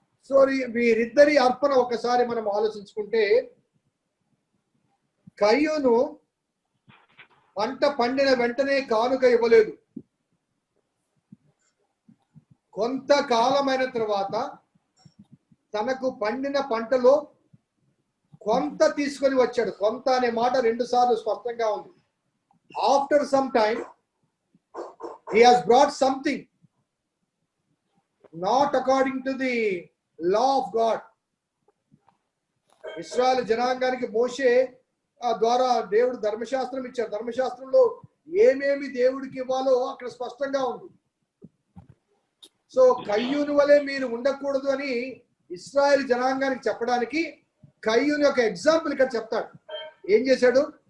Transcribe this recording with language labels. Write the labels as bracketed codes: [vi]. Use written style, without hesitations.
[te] So వీరిద్దరి అర్పణ ఒకసారి మనం ఆలోచించుకుంటే, కయ్యూను పంట పండిన వెంటనే కానుక ఇవ్వలేదు. కొంతకాలమైన తర్వాత తనకు పండిన పంటలో కొంత తీసుకొని వచ్చాడు. కొంత అనే మాట 2 సార్లు స్పష్టంగా ఉంది. [en] After some time he has brought something not according to the law of God. [te] ఇశ్రాయేలు జనాంగానికి మోషే ద్వారా దేవుడు ధర్మశాస్త్రం ఇచ్చారు. ధర్మశాస్త్రంలో ఏమేమి దేవుడికి ఇవ్వాలో అక్కడ స్పష్టంగా ఉంది. సో కయ్యూను వలె మీరు ఉండకూడదు అని ఇశ్రాయేలు జనాంగానికి చెప్పడానికి కయ్యూను యొక్క ఎగ్జాంపుల్ ఇక్కడ చెప్తాడు. ఏం చేశాడు?